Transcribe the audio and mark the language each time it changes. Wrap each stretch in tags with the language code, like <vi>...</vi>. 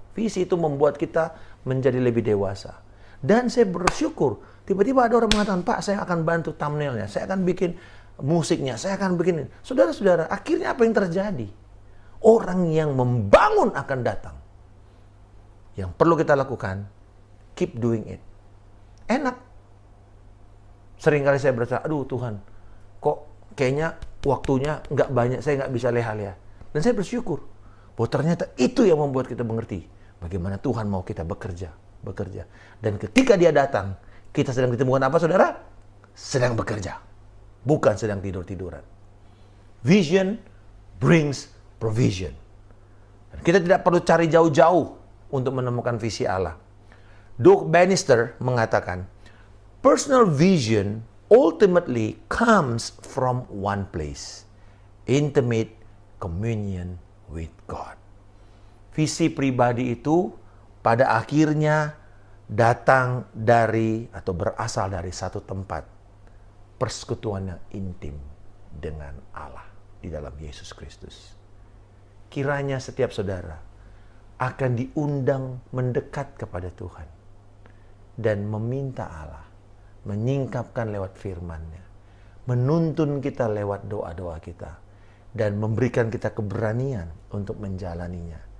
<id>Visi itu membuat kita menjadi lebih dewasa. Dan saya bersyukur, tiba-tiba ada orang mengatakan, Pak, saya akan bantu thumbnailnya, saya akan bikin musiknya, saya akan bikin. Saudara-saudara, akhirnya apa yang terjadi? Orang yang membangun akan datang. Yang perlu kita lakukan,</id> <en>keep doing it.</en> <id>Enak. Seringkali saya berkata, aduh Tuhan, kok kayaknya waktunya nggak banyak, saya nggak bisa leha-leha. Dan saya bersyukur bahwa ternyata itu yang membuat kita mengerti bagaimana Tuhan mau kita bekerja. Dan ketika dia datang, kita sedang ditemukan apa saudara? Sedang bekerja. Bukan sedang tidur-tiduran.</id> <en>Vision brings provision.</en> <id>Dan kita tidak perlu cari jauh-jauh untuk menemukan visi Allah.</id> <en>Doug Bannister mengatakan, personal vision ultimately comes from one place, intimate communion with God.</en> <id>Visi pribadi itu pada akhirnya datang dari atau berasal dari satu tempat, persekutuan yang intim dengan Allah di dalam Yesus Kristus. Kiranya setiap saudara akan diundang mendekat kepada Tuhan dan meminta Allah menyingkapkan lewat firman-Nya, menuntun kita lewat doa-doa kita, dan memberikan kita keberanian untuk menjalaninya.</id>